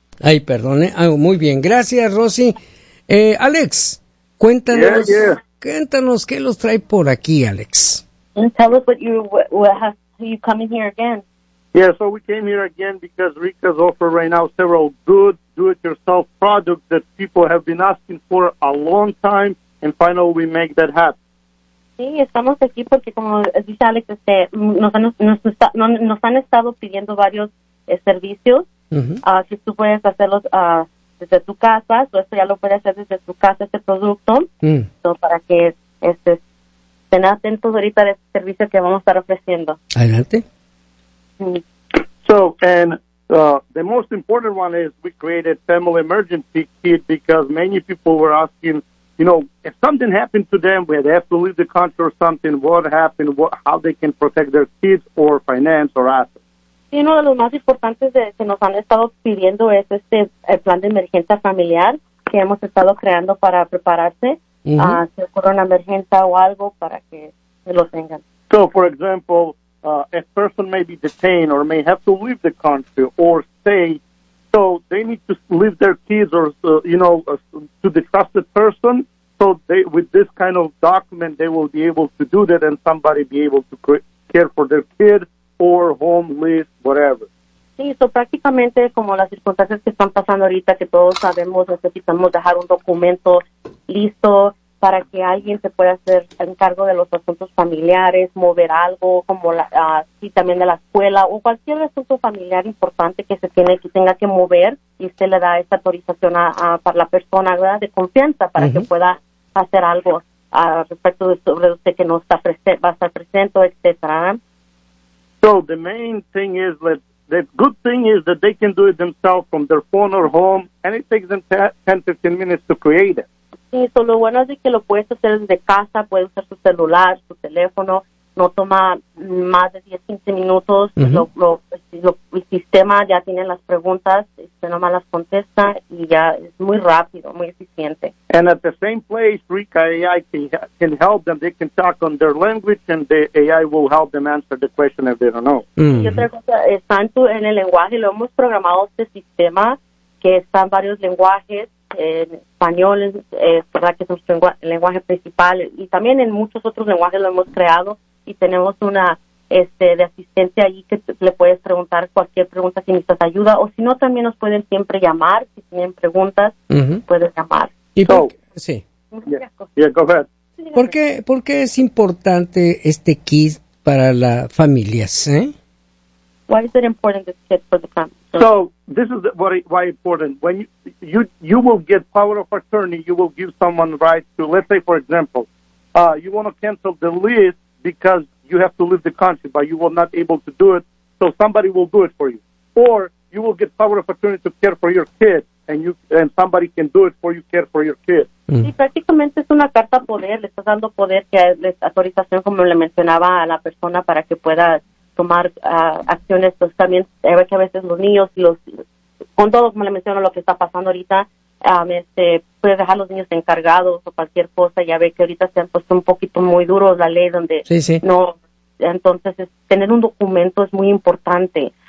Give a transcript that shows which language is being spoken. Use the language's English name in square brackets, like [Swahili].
[Spanish] Ay, perdone, muy bien, gracias Rosy. Alex, cuéntanos, cuéntanos qué los trae por aquí, Alex. [English] And tell us what you coming here again. Yeah, so we came here again because Rica's offer right now several good do-it-yourself products that people have been asking for a long time, and finally we make that happen. [Spanish] Sí, estamos aquí porque, como dice Alex, nos han estado pidiendo varios servicios. Si tú puedes hacerlos desde tu casa, so esto ya lo puedes hacer desde tu casa, este producto. So para que estén atentos ahorita de este servicio que vamos a estar ofreciendo. Adelante. [English] So, and the most important one is we created family emergency kit because many people were asking, you know, if something happened to them where they have to leave the country or something, what happened, how they can protect their kids or finance or assets. [Spanish] Y uno de los más importantes que nos han estado pidiendo es el plan de emergencia familiar que hemos estado creando para prepararse a si ocurre una emergencia o algo para que lo tengan. [English] So, for example, a person may be detained or may have to leave the country or stay, so they need to leave their kids or, to the trusted person, so they, with this kind of document, they will be able to do that and somebody be able to care for their kid or home, lease, whatever. [Spanish] Sí, so prácticamente como las circunstancias que están pasando ahorita, que todos sabemos, necesitamos dejar un documento listo para que alguien se pueda hacer encargo de los asuntos familiares, mover algo, como y también de la escuela, o cualquier asunto familiar importante que se tiene que tenga que mover, y se le da esta autorización para la persona, ¿verdad?, de confianza, para que pueda hacer algo respecto de sobre usted que no está va a estar presente, etcétera. [English] So the main thing is that the good thing is that they can do it themselves from their phone or home, and it takes them 10-15 minutes to create it. [Spanish] Sí, lo bueno es que lo puedes hacer desde casa, puedes usar su celular, su teléfono, no toma más de 10-15 minutos, el sistema ya tiene las preguntas, usted nomás las contesta y ya es muy rápido, muy eficiente. [English] And at the same place, Rica AI can help them, they can talk on their language and the AI will help them answer the question if they don't know. [Spanish] Y otra cosa, está en el lenguaje, lo hemos programado este sistema, que están varios lenguajes, en español es verdad que es nuestro lenguaje principal y también en muchos otros lenguajes lo hemos creado y tenemos una de asistencia ahí que le puedes preguntar cualquier pregunta si necesitas ayuda o si no también nos pueden siempre llamar si tienen preguntas puedes llamar. ¿Y so, sí. [English] Go ahead. [Spanish] ¿Por qué es importante este kit para las familias, eh? [English] Why is it important this kit for the family? So this is why important. When you will get power of attorney, you will give someone rights to, let's say, for example, you want to cancel the lease because you have to leave the country, but you were not able to do it, so somebody will do it for you. Or you will get power of attorney to care for your kid, and somebody can do it for you, care for your kid. [Spanish] Sí, prácticamente es una carta poder. Le estás dando poder, que es autorización, como le mencionaba a la persona, para que pueda tomar acciones, pues también ve que a veces los niños, los con todo como le menciono lo que está pasando ahorita, puede dejar a los niños encargados o cualquier cosa, ya ve que ahorita se han puesto un poquito muy duros la ley donde no, entonces tener un documento es muy importante.